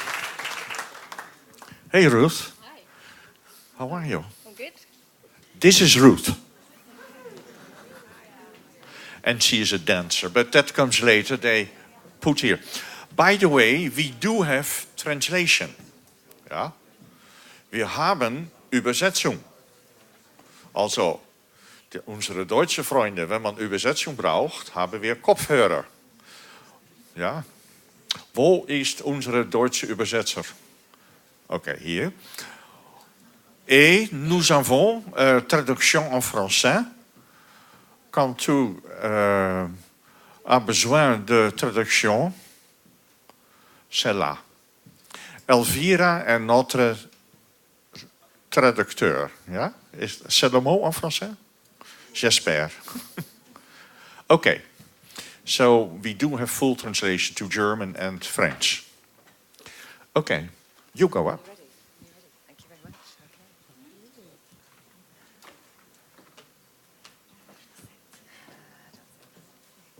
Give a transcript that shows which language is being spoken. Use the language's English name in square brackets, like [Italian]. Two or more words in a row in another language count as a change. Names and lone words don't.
[English] Hey Ruth. Hi. How are you? I'm good. This is Ruth. And she is a dancer, but that comes later. They put here. By the way, we do have translation. [German] Ja? Wir haben Übersetzung. Also, unsere deutsche Freunde, wenn man Übersetzung braucht, haben wir Kopfhörer. Ja? Wo ist unsere deutsche Übersetzer? Okay, hier. [French] Et nous avons traduction en français. Quand tu as besoin de traduction, c'est là. Elvira est notre traducteur. Ja? C'est le mot en français? J'espère. [English] Okay. So we do have full translation to German and French. Okay. You go up. Ready? Thank you very much. Okay. In the middle.